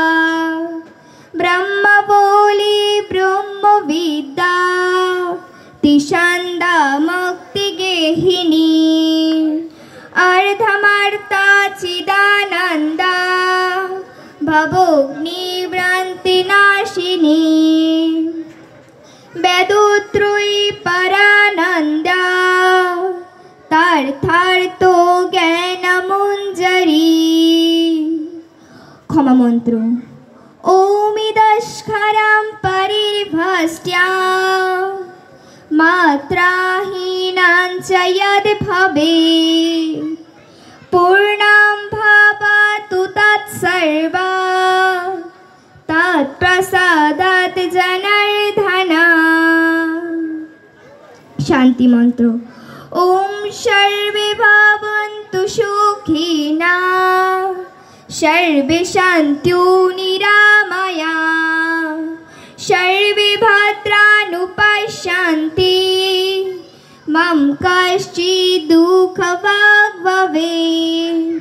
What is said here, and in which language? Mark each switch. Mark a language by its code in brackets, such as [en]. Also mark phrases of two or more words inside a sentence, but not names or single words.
[sa] ब्रह्मबोली ब्रह्मविद्या तिषन्दा मुक्तिगेहिनी अर्धमर्ता चिदानन्दा भवोऽग्निभ्रान्तिनाशिनी वेदोत्रयी परानन्दा तार्थार्थो ज्ञानमञ्जरी। [bn] ক্ষমা মন্ত্র। [sa] ওমিদস্কারাম পরিভষ্ট্যা মাত্রাহীনাং চ যদ ভবেৎ পূর্ণাং ভবতু তৎসর্বং তৎপ্রসাদাৎ জনার্দন। [bn] শান্তি মন্ত্র। [sa] ওম সর্বে ভবন্তু সুখিনা সর্বে সন্তু নিরাময়া সর্বে ভদ্রাণি পশ্যন্তি মম কশ্চিৎ দুঃখভাগ্ ভবেৎ।